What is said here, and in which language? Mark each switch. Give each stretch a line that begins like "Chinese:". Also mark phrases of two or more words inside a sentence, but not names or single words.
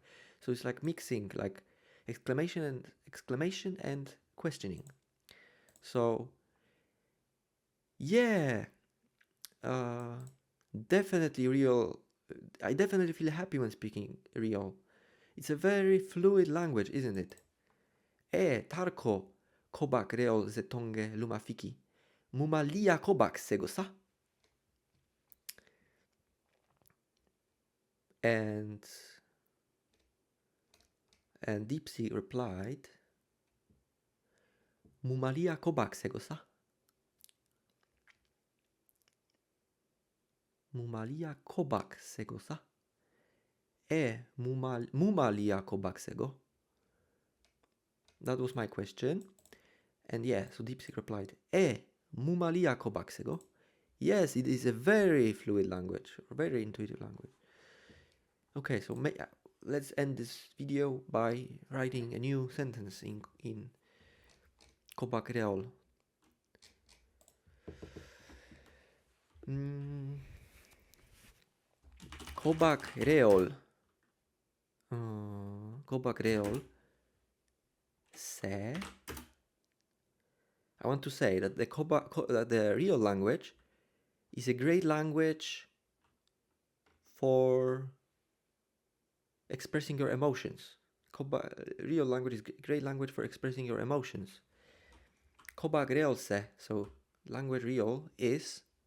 English: So it's like mixing like exclamation and questioning. So yeah, definitely real. I definitely feel happy when speaking real. It's a very fluid language, isn't it?
Artificial languages: Tarko kobak reol zetonge lumafiki. Mumalia kobak segosa.
English: And DeepSeek replied,
Artificial languages: Mumalia kobak segosa. Mumalia kobak segosa. Mumalia kobak sego.
English: That was my question. And yeah, so DeepSeek replied,
Artificial languages: mumalia kobak sego.
English: Yes, it is a very fluid language, or very intuitive language. Okay, so let's end this video by writing a new sentence in Kobak reol.
Artificial languages: Kobak reol. Kobak reol se.
English: I want to say that the real language is a great language for expressing your emotions. Real language is great language for expressing your emotions.
Artificial languages: Kobak reolse,
English: so language real is.